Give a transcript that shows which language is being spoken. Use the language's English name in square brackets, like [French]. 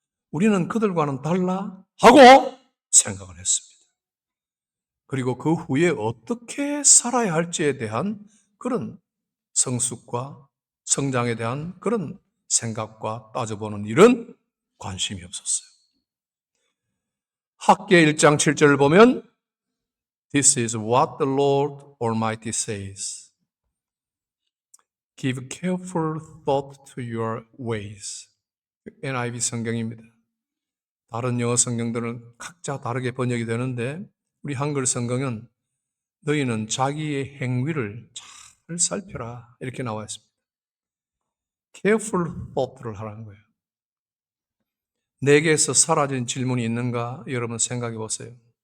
[Korean] 우리는 그들과는 달라 하고 생각을 했습니다. 그리고 그 후에 어떻게 살아야 할지에 대한 그런 성숙과 성장에 대한 그런 생각과 따져보는 일은 관심이 없었어요. 학계 1장 7절을 보면 [English] This is what the Lord Almighty says. Give careful thought to your ways. [Korean] NIV 성경입니다. 다른 영어 성경들은 각자 다르게 번역이 되는데 우리 한글 성경은 너희는 자기의 행위를 잘 살펴라 이렇게 나와 있습니다. careful thought를 하라는 거예요. 내게서 사라진 질문이 있는가 여러분 생각해 보세요.